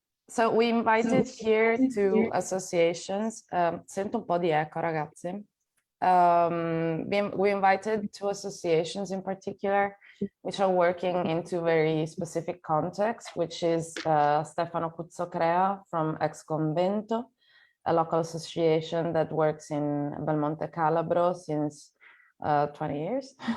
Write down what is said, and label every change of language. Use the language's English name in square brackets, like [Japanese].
[English] So we invited here 2 associations. [Italian] Sento un po' di eco, ragazzi. [English] We invited 2 associations in particular, which are working into very specific context, which is Stefano Cuzzocrea from ex-Convento, a local association that works in Belmonte Calabro since 20 years.